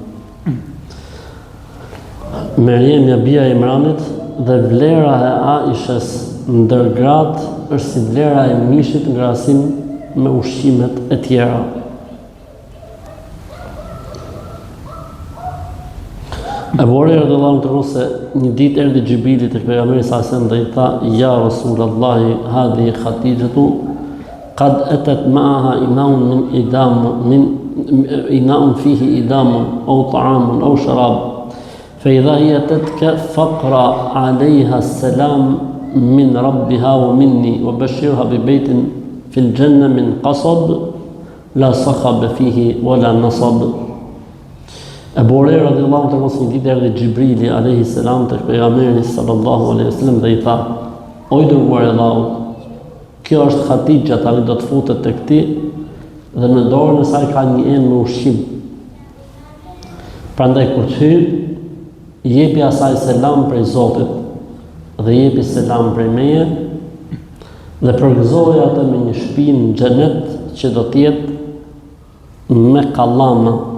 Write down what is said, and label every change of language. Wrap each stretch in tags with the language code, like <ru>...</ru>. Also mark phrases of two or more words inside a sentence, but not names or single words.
<sq>Merjemja bia e Imranit dhe vlera e Aishës ndër gratë është si vlera e mishit në krahasim me ushqimet e tjera. Abu Huraira</sq> <ar>رضي الله عنه</ar> <sq>thonë se një ditë erdhi Xhibrili tek pejgamberi</sq> <ar>صلى الله عليه وسلم</ar> <sq>dhe i tha:</sq> <ar>"يا رسول الله هذه خديجة قد أتت معها إناء فيه إدام أو طعام أو شراب فإذا هي أتتك فاقرأ عليها السلام من ربها ومني وبشرها ببيت في الجنة من قصب لا صخب فيه ولا نصب."</ar> <sq>Abu Huraira</sq> <ar>رضي الله عنه</ar> <sq>thonë se një ditë erdhi Xhibrili</sq> <ar>عليه السلام</ar> <sq>tek pejgamberi</sq> <ar>صلى الله عليه وسلم</ar> <sq>dhe i tha: "O i dërguari i Allahut, kjo është Khadija, tani do të futet tek ti dhe në dorën e saj ka një enë me ushqim. Prandaj kur të hyj, jepi asaj selam prej Zotit dhe jepi selam prej meje dhe përgëzoje atë me një shtëpi në xhenet që do të jetë me kallama."</sq>